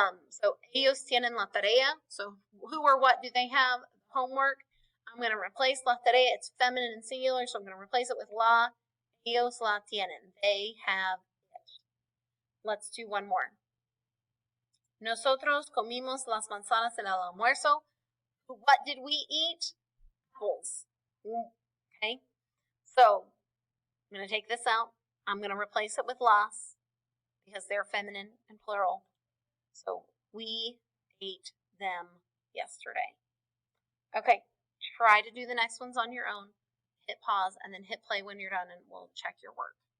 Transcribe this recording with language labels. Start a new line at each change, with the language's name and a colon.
Spanish: So ellos tienen la tarea.
English: So who or what do they have? Homework. I'm going to replace
Spanish: la tarea.
English: It's feminine and singular, so I'm going to replace it with la.
Spanish: Ellos la tienen.
English: They have it. Let's do one more.
Spanish: Nosotros comimos las manzanas en el almuerzo.
English: What did we eat? Apples. Okay. So I'm going to take this out. I'm going to replace it with las because they're feminine and plural. So we ate them yesterday. Okay. Try to do the next ones on your own. Hit pause and then hit play when you're done and we'll check your work.